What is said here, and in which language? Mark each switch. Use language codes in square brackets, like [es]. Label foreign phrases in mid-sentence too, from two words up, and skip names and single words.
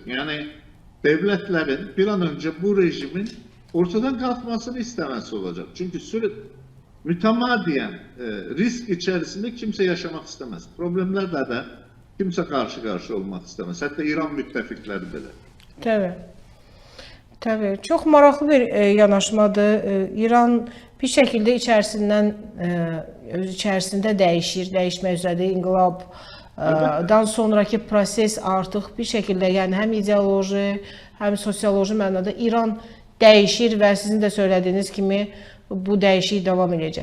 [tr] Yani devletlerin bir an önce bu rejimin ortadan kalkmasını istemesi olacak. Çünkü sürekli mütemadiyen risk içerisinde kimse yaşamak istemez. Problemlerle de kimse karşı karşı olmak istemez. Hatta İran müttefikleri bile. [az] Tabii. Tabii. Çok maraqlı bir yanaşmadır. İran bir şəkildə öz içərisində dəyişir, dəyişmək üzrədir. İnqilabdan sonraki proses artıq bir şəkildə, yəni həm ideoloji, həm sosioloji mənada İran dəyişir və sizin də söylədiyiniz kimi bu dəyişik davam edəcək.